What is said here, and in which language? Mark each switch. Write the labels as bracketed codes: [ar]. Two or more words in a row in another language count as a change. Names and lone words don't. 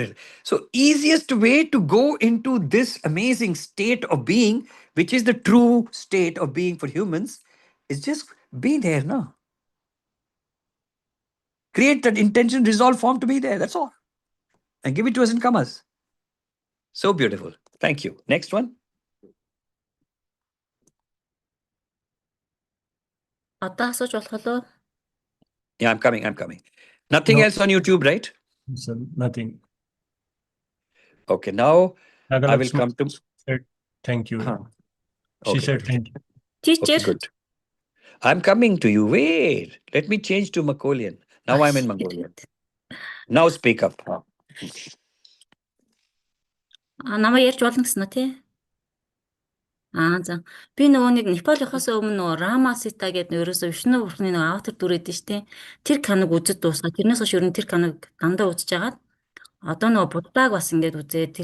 [en] So easiest way to go into this amazing state of being, which is the true state of being for humans, is just be there now. Create that intention, resolve form to be there. That's all. And give it to us in commas. So beautiful. Thank you. Next one. [mn] Одоо асууж болох уу? [en] Yeah, I'm coming. Nothing No. else on YouTube, right? Sir, nothing. Okay, now I will Nagalakshmi come to... said thank you. Huh. She Okay, said good. thank you. Okay, Teacher. good. I'm coming to you. Wait. Let me change to Mongolian. Now I'm in Mongolian. Now speak up. Huh. [mn] Намайг ярьж болно гэсэн үү те? За. Би нөгөө нэг Непалийнхаас өмнө нөгөө Рама Сита гэдэг ерөөсөө Вишну бурхны нөгөө аватар дүр эдэн штэ. Тэр каныг үзэж дуусгаад тэрнээс хойш ер нь тэр каныг дандаа үзэж агаад одоо нөгөө Буддаг бас ингээд үзээ.